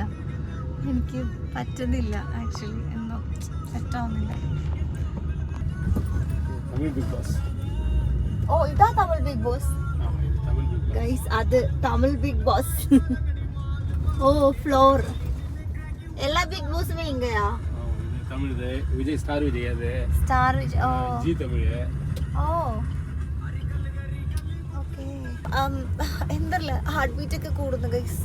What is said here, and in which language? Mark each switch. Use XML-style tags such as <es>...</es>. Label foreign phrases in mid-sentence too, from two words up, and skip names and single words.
<ml>എനിക്ക് പറ്റുന്നില്ല. ആക്ച്വലി എന്തോ സെറ്റാവുന്നില്ല. ഓ, ഇതാ തമിഴ് ബിഗ് ബോസ് ഗൈസ്. അത് തമിഴ് ബിഗ് ബോസ്. ഓ, ഫ്ലോർ</ml> <ta>எல்லா பிக் பாஸுமே இங்கயா? தமிழ் இது விஜய் ஸ்டார் விஜய் அது ஸ்டார் விஜய். ஓ, ஜி தமிழ்.</ta> <ml>ഓ ഓക്കേ. എന്തല്ല</ml> <en>heart beat</en> <ml>ഒക്കെ കൂടുന്നു ഗൈസ്.</ml>